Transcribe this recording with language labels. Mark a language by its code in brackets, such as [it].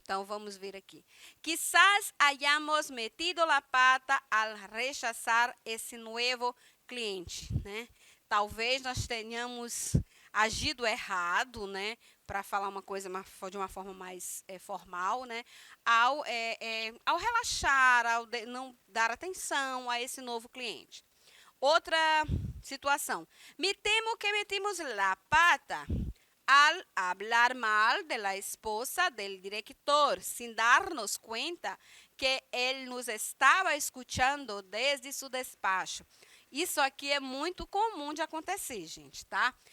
[pt] Então, vamos ver aqui. [es] Quizás hayamos metido la pata al rechazar esse nuevo cliente, né? [pt] Talvez nós tenhamos agido errado, né? Para falar uma coisa de uma forma mais formal, né? Ao relaxar, não dar atenção a esse novo cliente. Outra situação. [es] Me temo que metimos la pata al hablar mal de la esposa del director, sin darnos cuenta que él nos estaba escuchando desde su despacho. [pt] Isso aqui é muito comum de acontecer, gente, tá?